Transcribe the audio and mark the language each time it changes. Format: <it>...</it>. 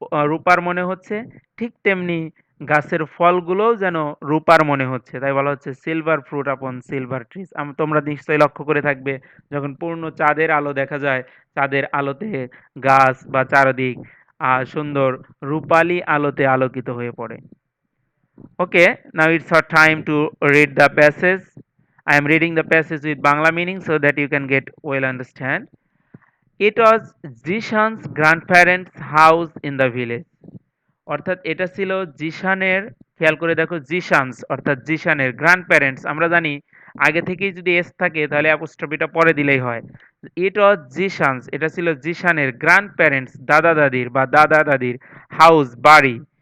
<bn>রূপার মনে হচ্ছে ঠিক তেমনি গাছের ফলগুলোও যেন রূপার মনে হচ্ছে তাই বলা হচ্ছে সিলভার ফ্রুট আপন সিলভার ট্রিজ তোমরা নিশ্চয়ই লক্ষ্য করে থাকবে যখন পূর্ণ চাঁদের আলো দেখা যায় চাঁদের আলোতে গাছ বা চারদিক সুন্দর রূপালী আলোতে আলোকিত হয়ে পড়ে</bn> <en>Okay now it's our time to read the passage. I am reading the passage with Bangla meaning so that you can get well understand. It was Jishan's grandparents house in the village.</en> <bn>অর্থাৎ এটা ছিল জিশানের খেয়াল করে দেখো জিশানস অর্থাৎ জিশানের grand parents আমরা জানি আগে থেকেই যদি এস থাকে তাহলে অ্যাপোস্ট্রফিটা পরে দিলেই হয়</bn> <en>it was Jishan's</en> <bn>এটা ছিল জিশানের</bn> <en>grandparents</en> <bn>দাদা দাদির বা দাদা দাদির হাউস বাড়ি</bn>